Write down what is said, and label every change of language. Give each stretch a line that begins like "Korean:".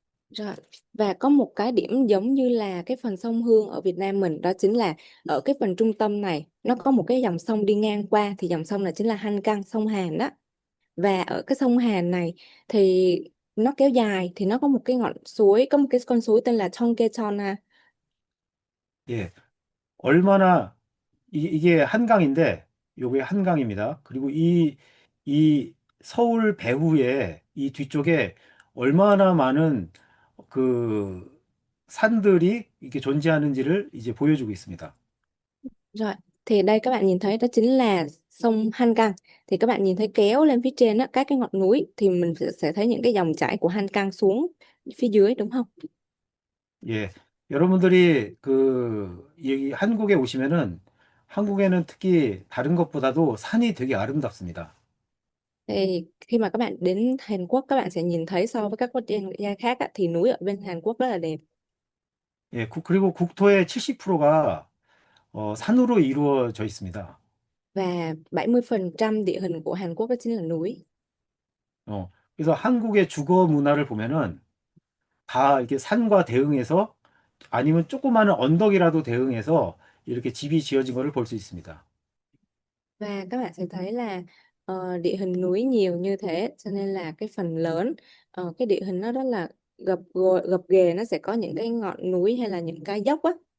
Vietnamese: Rồi, và có một cái điểm giống như là cái phần sông Hương ở Việt Nam mình, đó chính là ở cái phần trung tâm này nó có một cái dòng sông đi ngang qua, thì dòng sông này chính là Hangang, sông Hàn đó. Và ở cái sông Hàn này thì nó kéo dài, thì nó có một cái ngọn suối, có một cái con suối tên là Cheonggyecheon ha.
Korean: 예, 얼마나 이게 한강인데, 요게 한강입니다. 그리고 이 서울 배후에 이 뒤쪽에 얼마나 많은 그 산들이 이렇게 존재하는지를 이제 보여주고 있습니다.
Vietnamese: Rồi, thì đây các bạn nhìn thấy đó chính là sông Hangang. Thì các bạn nhìn thấy kéo lên phía trên á, các cái ngọn núi thì mình sẽ thấy những cái dòng chảy của Hangang xuống phía dưới đúng không?
Korean: 예, 여러분들이 이 한국에 오시면은 한국에는 특히 다른 것보다도 산이 되게 아름답습니다.
Vietnamese: Thì khi mà các bạn đến Hàn Quốc các bạn sẽ nhìn thấy so với các quốc gia khác á, thì núi ở bên Hàn Quốc rất là đẹp.
Korean: 예, 그리고 국토의 70%가 산으로 이루어져 있습니다.
Vietnamese: Và 70% địa hình của Hàn Quốc đó chính là núi.
Korean: 그래서 한국의 주거 문화를 보면은 다 이렇게 산과 대응해서 아니면 조그마한 언덕이라도 대응해서 이렇게 집이 지어진 거를 볼 수 있습니다.
Vietnamese: Và các bạn sẽ thấy là địa hình núi nhiều như thế cho nên là cái phần lớn cái địa hình nó rất là gập ghề, nó sẽ có những cái ngọn núi hay là những cái dốc á.